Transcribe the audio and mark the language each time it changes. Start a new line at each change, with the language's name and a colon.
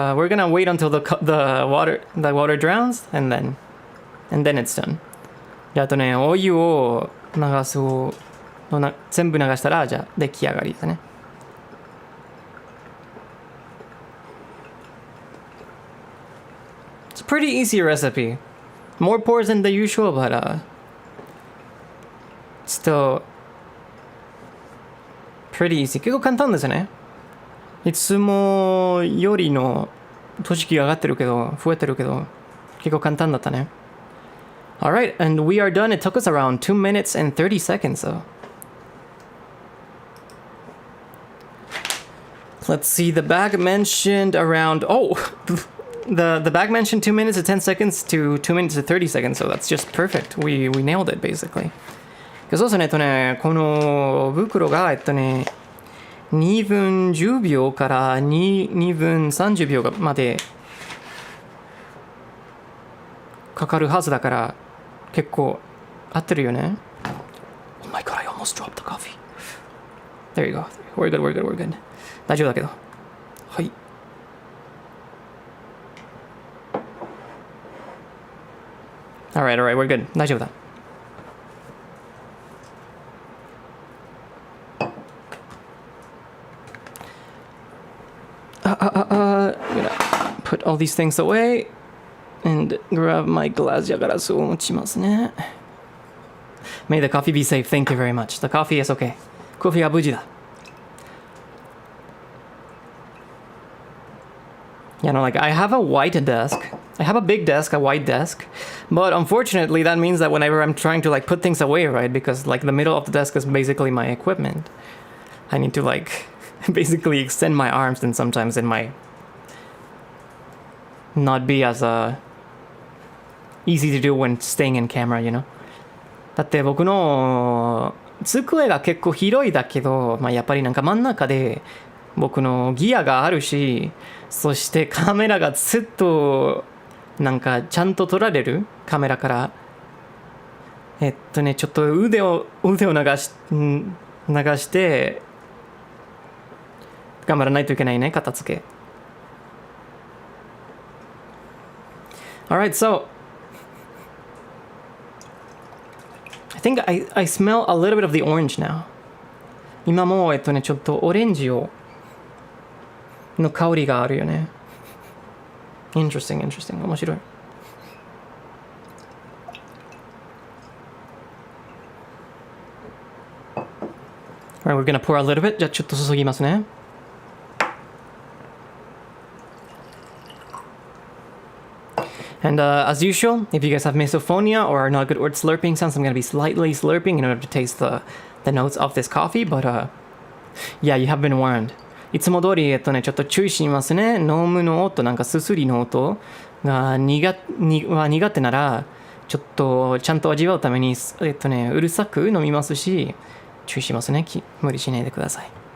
English: We're gonna wait until the water drowns, and then it's done.
Japanese: であとね、お湯を流す全部流したら、じゃあ出来上がりだね。
English: It's a pretty easy recipe. More pores than the usual, but still pretty easy.
Japanese: 結構簡単ですね。いつもよりの投式が上がってるけど、増えてるけど、結構簡単だったね。
English: Alright, and we are done. It took us around 2 minutes and 30 seconds, so. Let's see, the bag mentioned around, the bag mentioned 2 minutes and 10 seconds to 2 minutes and 30 seconds, so that's just perfect. We nailed it, basically.
Japanese: そうですね、この袋が、2分10秒から2分30秒までかかるはずだから、結構合ってるよね。
English: Oh my god, I almost dropped the coffee. There you go. We're good.
Japanese: 大丈夫だけど。はい。
English: Alright, we're good.
Japanese: 大丈夫だ。
English: I'm gonna put all these things away and grab my glass
Japanese: じゃガラスを持ちますね。
English: May the coffee be safe. Thank you very much. The coffee is okay.
Japanese: コーヒーは無事だ。
English: Like I have a white desk. I have a big desk, a white desk. But unfortunately, that means that whenever I'm trying to like put things away, right? Because like the middle of the desk is basically my equipment. I need to like basically extend my arms, and sometimes it might not be as easy to do when staying in camera, you know?
Japanese: だって僕の机が結構広いだけど、やっぱりなんか真ん中で僕のギアがあるし、そしてカメラがずっとなんかちゃんと撮られるカメラから、ちょっと腕を流して頑張らないといけないね、片付け。
English: Alright, so I think I smell a little bit of the orange now.
Japanese: 今もちょっとオレンジの香りがあるよね。
English: Interesting.
Japanese: 面白い。
English: Alright, we're gonna pour a little bit.
Japanese: じゃあちょっと注ぎますね。
English: And as usual, if you guys have misophonia or are not good with slurping sounds, I'm going to be slightly slurping in order to taste the notes of this coffee. But yeah, you have been warned.
Japanese: いつも通り、ちょっと注意しますね。飲むの音、なんかすすりの音が苦手なら、ちょっとちゃんと味わうために、うるさく飲みますし、注意しますね。無理しないでください。